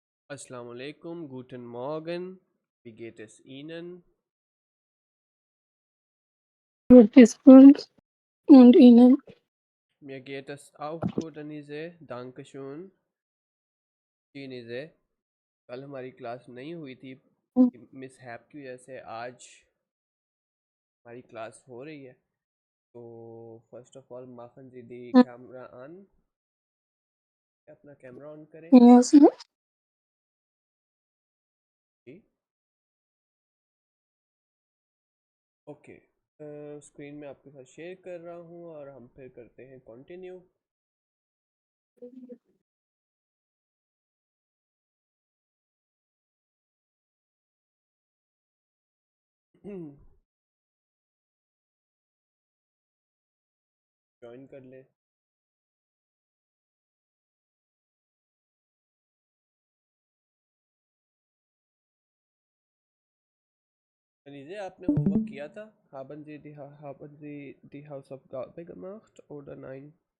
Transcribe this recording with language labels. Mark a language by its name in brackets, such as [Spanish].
[German] Assalamu alaikum, guten Morgen, wie geht es Ihnen? Gut ist gut und Ihnen? Mir geht es auch gut, Anise, danke schön। [Hindi] जी अनीसे, कल हमारी class नहीं हुई थी, miss हैप की वजह से आज हमारी क्लास हो रही है। तो [English] first of all [Hindi] माखन दीदी कैमरा ऑन, अपना कैमरा ऑन करें [English] Yes. [Hindi] जी। ओके, स्क्रीन में आपके साथ शेयर कर रहा हूँ और हम फिर करते हैं कंटिन्यू। ज्वाइन कर ले। Anise, आपने होमवर्क किया था? [German] haben Sie die Hausaufgabe gemacht oder nein?